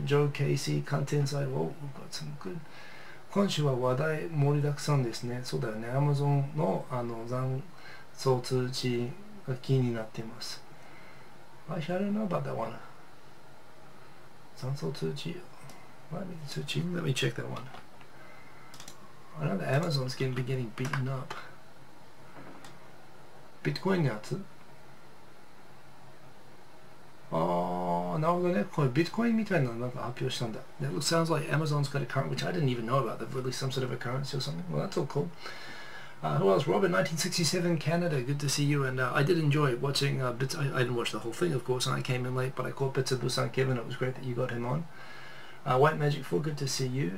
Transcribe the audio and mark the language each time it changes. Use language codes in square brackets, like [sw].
[en] Joe Casey, Kantensai, oh, we've got some good. [ja] 今週は話題盛りだくさんですね。そうだよね。Amazon の残送通知が気になっています。 [en] I don't know about that one. [ja] 残送通知。通知 [en] Let me check that one. I know that Amazon's getting beaten up. [ja] Bitcoin のやつなるほどね。これビットコインみたいなのなんか発表したんだ。 [en] That sounds like Amazon's got a current, which I didn't even know about. They've released some sort of a currency or something. Well, that's all cool. Who else? Robert, 1967, Canada. Good to see you. And I did enjoy watching bits. I didn't watch the whole thing, of course, and I came in late, but I caught bits of Busan Kevin. It was great that you got him on. White Magic 4, good to see you.